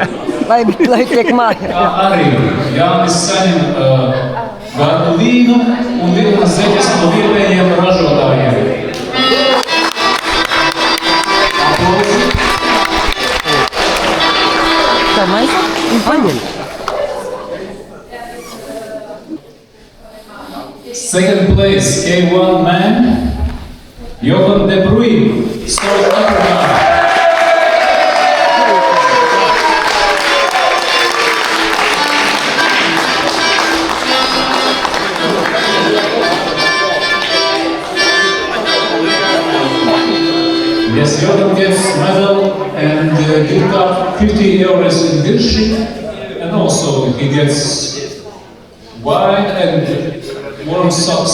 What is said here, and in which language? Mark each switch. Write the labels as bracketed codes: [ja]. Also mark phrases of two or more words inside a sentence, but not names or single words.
[lv] Lai tiek mājā. Kā arī Jānis saņem gardu vīnu un vilnas zeķes no vietējiem ražotājiem. Aplausi. Tā maisa? Paņem. [en] Second place K1 man Johan de Bruyne, South Africa. Yes, Johan gets medal and gift card 50 euros in Virshi, and also he gets wine and warm socks.